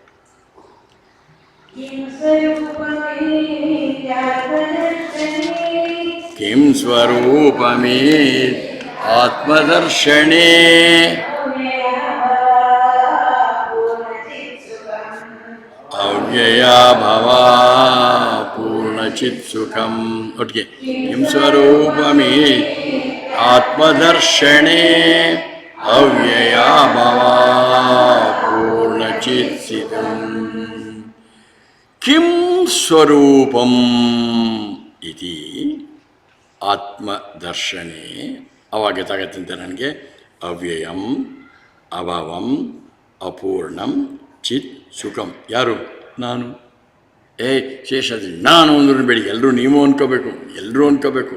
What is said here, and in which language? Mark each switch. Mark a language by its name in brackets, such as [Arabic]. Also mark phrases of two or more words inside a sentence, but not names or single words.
[Sanskrit] ಕಿಂ ಸ್ವರೂಪಮೇ ಆತ್ಮದರ್ಶನೇ ಅವ್ಯಯ ಭವ ಪೂರ್ಣಚಿತ್ ಸುಖಂ. ಒಟ್ಟಿಗೆ ಕಿಂ ಸ್ವರೂಪಮೇ ಆತ್ಮದರ್ಶನೇ ಅವ್ಯಯ ಭವ ಪೂರ್ಣಚಿತ್ ಸುಖಂ. ಕಿಂ ಸ್ವರೂಪಂ ಇತಿ ಆತ್ಮದರ್ಶನೇ. [Kannada] ಅವಾಗ ಗೊತ್ತಾಗತ್ತಂತೆ ನನಗೆ, [Sanskrit] ಅವ್ಯಯಂ ಅಭವಂ ಅಪೂರ್ಣಂ ಚಿತ್ ಸುಖಂ. [Kannada] ಯಾರು? ನಾನು. ಶೇಷಾದ್ರಿ ನಾನು ಅಂದ್ರೂ ಬೇಡಿ, ಎಲ್ಲರೂ ನೀವು ಅನ್ಕೋಬೇಕು, ಎಲ್ಲರೂ ಅನ್ಕೋಬೇಕು.